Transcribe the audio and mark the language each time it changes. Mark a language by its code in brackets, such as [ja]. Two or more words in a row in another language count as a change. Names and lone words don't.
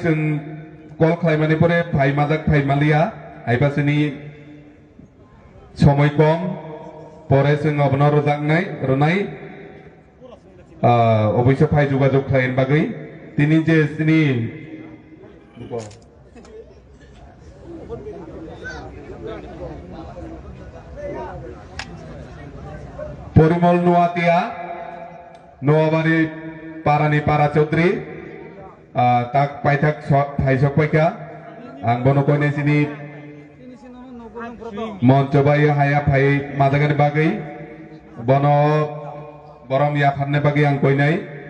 [trp] sung kol khlaimani pore Phai Mazak Phai Malia aibasini somoy kom pore sung obno ronai obisho Phai jogajog khlain bagai tini je sini পরিমল নোয়াতিয়া নোয়াবাড়ি পারানি পারা চৌধুরী tak paitak haisok paika ang bono koy na sini monco bayi hayap hay madagan bagay bono borom ya pharne bagay ang koy nai